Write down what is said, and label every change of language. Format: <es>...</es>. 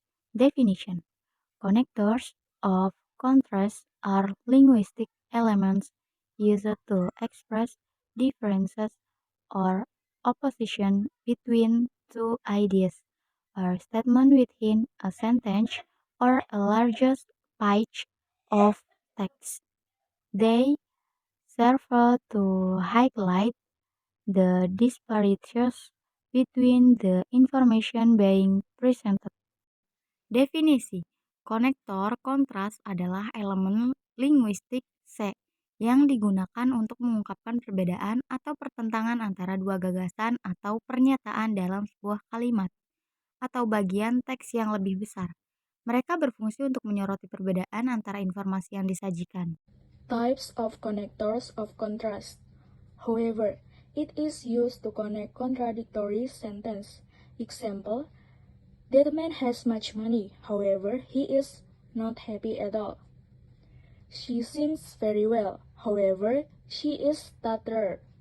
<en>Definition: connectors of contrast are linguistic elements used to express differences or opposition between two ideas or statements within a sentence or a larger patch of text. They serve to highlight the disparities between the information being presented.</en> <id>Definisi: konektor kontras adalah elemen linguistik C yang digunakan untuk mengungkapkan perbedaan atau pertentangan antara dua gagasan atau pernyataan dalam sebuah kalimat atau bagian teks yang lebih besar. Mereka berfungsi untuk menyoroti perbedaan antara informasi yang disajikan.</id> <en>Types of connectors of contrast. However, it is used to connect contradictory sentences. Example, that man has much money, however, he is not happy at all. She sings very well, however, she is stuttered.</en>